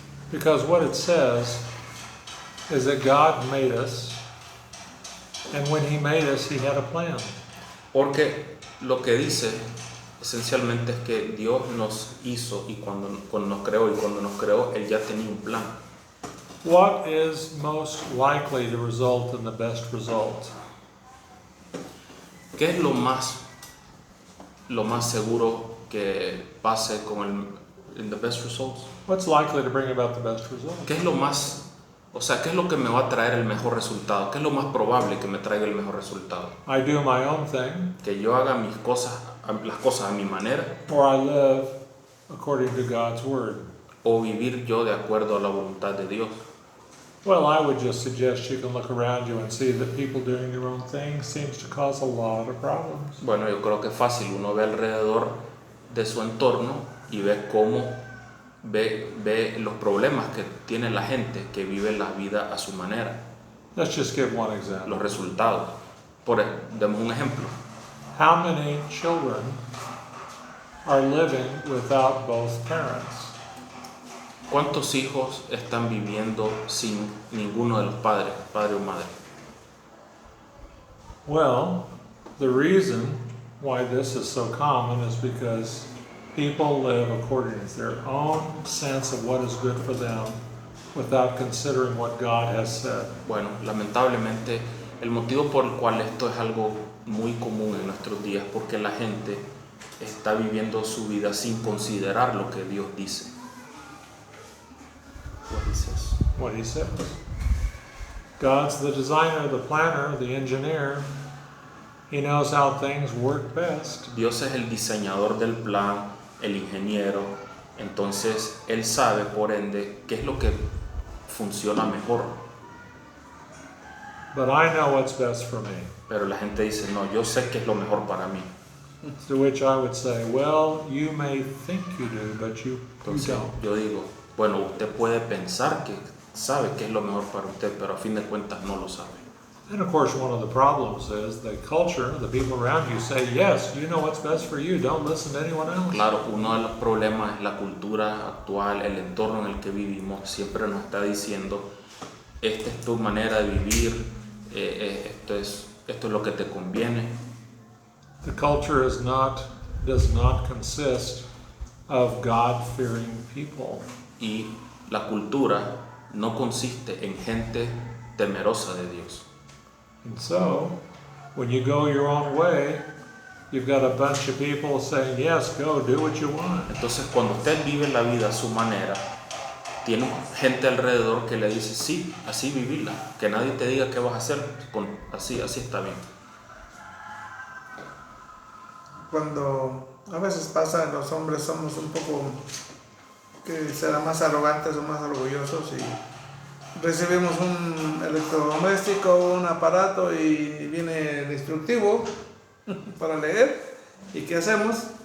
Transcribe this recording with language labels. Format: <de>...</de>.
<en>because what it says is that God made us, and when He made us, He had a plan.</en> <es>porque lo que dice esencialmente es que Dios nos hizo y cuando nos creó, Él ya tenía un plan.</es> <en>What is most likely to result in the best result?</en> <es>¿Qué es lo más seguro que pase</es> <en>in the best results? What's likely to bring about the best result?</en> <es>¿Qué es lo que me va a traer el mejor resultado? ¿Qué es lo más probable que me traiga el mejor resultado?</es> <en>I do my own thing,</en> <es>Que yo haga las cosas a mi manera,</es> <en>or I live according to God's word.</en> <es>o vivir yo de acuerdo a la voluntad de Dios.</es> <en>Well, I would just suggest you can look around you and see that people doing their own thing seems to cause a lot of problems.</en> <es>Bueno, yo creo que es fácil. Uno ve alrededor de su entorno y ve ve los problemas que tiene la gente que vive la vida a su manera,</es> <en>Let's just give one example.</en> <es>los resultados. Demos un ejemplo.</es> <en>How many children are living without both parents?</en> <es>¿Cuántos hijos están viviendo sin ninguno de los padres, padre o madre?</es> <en>Well, the reason why this is so common is because people live according to their own sense of what is good for them without considering what God has said.</en> <es>Bueno, lamentablemente el motivo por el cual esto es algo muy común en nuestros días es porque la gente está viviendo su vida sin considerar lo que Dios dice.</es> <en>What he says. God's the designer, the planner, the engineer. He knows how things work best.</en> <es>Dios es el diseñador del plan, el ingeniero, entonces Él sabe, por ende, qué es lo que funciona mejor.</es> <en>But I know what's best for me.</en> <es>Pero la gente dice, no, yo sé qué es lo mejor para mí.</es> <en>To which I would say, well, you may think you do, but you</en> <es>Entonces</es> <en>don't.</en> <es>yo digo, bueno, usted puede pensar sabe qué es lo mejor para usted, pero a fin de cuentas no lo sabe.</es> <en>And of course, one of the problems is the culture, the people around you say, yes, you know what's best for you, don't listen to anyone else.</en> <es>Claro, uno de los problemas es la cultura actual, el entorno en el que vivimos, siempre nos está diciendo, esta es tu manera de vivir, esto es lo que te conviene.</es> <en>The culture does not consist of God-fearing people.</en> <es>Y la cultura no consiste en gente temerosa de Dios.</es> <en>And so, when you go your own way, you've got a bunch of people saying, yes, go, do what you want.</en> <es>Entonces, cuando usted vive la vida a su manera, tiene gente alrededor que le dice, sí, así vivirla, que nadie te diga qué vas a hacer, así está bien. Cuando a veces pasa, los hombres somos un poco, que será más arrogantes o más orgullosos y recibimos un electrodoméstico, un aparato y viene el instructivo para leer. ¿Y qué hacemos?</es>